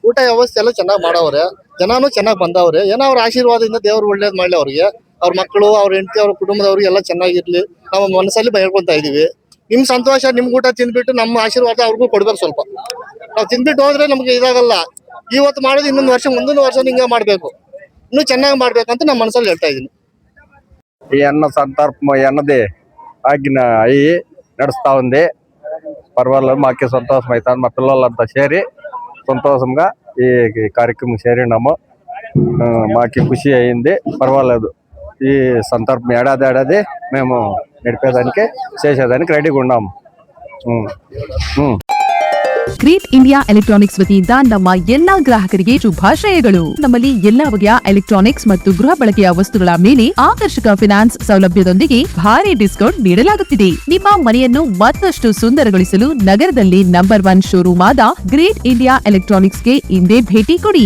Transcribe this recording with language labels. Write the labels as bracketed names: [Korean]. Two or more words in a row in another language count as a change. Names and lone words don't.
[Kannada] ಊಟ ವ್ಯವಸ್ಥೆ ಎಲ್ಲ ಚೆನ್ನಾಗಿ ಮಾಡವ್ರೆ, ಜನನು ಚೆನ್ನಾಗಿ ಬಂದವ್ರೆ. ಏನೋ ಅವ್ರ ಆಶೀರ್ವಾದದಿಂದ ದೇವ್ರು ಒಳ್ಳೇದ್ ಮಾಡ್ಲಿ ಅವ್ರಿಗೆ, ಅವ್ರ ಮಕ್ಕಳು, ಅವ್ರ ಹೆಂಡತಿ, ಅವ್ರ ಕುಟುಂಬದವ್ರಿಗೆ ಎಲ್ಲ ಚೆನ್ನಾಗಿರ್ಲಿ ನಾವು ಮನಸ್ಸಲ್ಲಿ ಹೇಳ್ಕೊಂತ ಇದೀವಿ. ನಿಮ್ ಸಂತೋಷ, ನಿಮ್ ಊಟ ತಿಂದ್ಬಿಟ್ಟು ನಮ್ಮ ಆಶೀರ್ವಾದ ಅವ್ರಿಗೂ ಕೊಡ್ಬೇಕು. ಸ್ವಲ್ಪ ನಾವು ತಿಂದ್ಬಿಟ್ಟು ಹೋದ್ರೆ ನಮ್ಗೆ ಇದಾಗಲ್ಲ. ಇವತ್ತು ಮಾಡೋದು ಇನ್ನೊಂದು ವರ್ಷ, ಮುಂದಿನ ವರ್ಷ ಹಿಂಗ ಮಾಡ್ಬೇಕು, ಇನ್ನೂ ಚೆನ್ನಾಗಿ ಮಾಡ್ಬೇಕಂತ ನಮ್ಮ ಮನಸ್ಸಲ್ಲಿ ಹೇಳ್ತಾ ಇದೀನಿ. [Telugu] ఈ అన్న సంతర్పణ అన్నది ఆజ్ఞ అయ్యి నడుస్తూ ఉంది. పర్వాలేదు, మాకు సంతోషం అవుతుంది. మా పిల్లలంతా చేరి సంతోషంగా ఈ కార్యక్రమం చేరినాము. మాకు ఖుషి అయింది. పర్వాలేదు, ఈ సంతర్పణ ఏడాది మేము నడిపేదానికి చేసేదానికి రెడీగా ఉన్నాము. [Kannada] ಗ್ರೇಟ್ ಇಂಡಿಯಾ ಎಲೆಕ್ಟ್ರಾನಿಕ್ಸ್ ವತಿಯಿಂದ ನಮ್ಮ ಎಲ್ಲಾ ಗ್ರಾಹಕರಿಗೆ ಶುಭಾಶಯಗಳು. ನಮ್ಮಲ್ಲಿ ಎಲ್ಲಾ ಬಗೆಯ ಎಲೆಕ್ಟ್ರಾನಿಕ್ಸ್ ಮತ್ತು ಗೃಹ ಬಳಕೆಯ ವಸ್ತುಗಳ ಮೇಲೆ ಆಕರ್ಷಕ ಫಿನಾನ್ಸ್ ಸೌಲಭ್ಯದೊಂದಿಗೆ ಭಾರಿ ಡಿಸ್ಕೌಂಟ್ ನೀಡಲಾಗುತ್ತಿದೆ. ನಿಮ್ಮ ಮನೆಯನ್ನು ಮತ್ತಷ್ಟು ಸುಂದರಗೊಳಿಸಲು ನಗರದಲ್ಲಿ ನಂಬರ್ 1 ಶೋರೂಮ್ ಆದ ಗ್ರೇಟ್ ಇಂಡಿಯಾ ಎಲೆಕ್ಟ್ರಾನಿಕ್ಸ್ಗೆ ಇಂದೇ ಭೇಟಿ ಕೊಡಿ.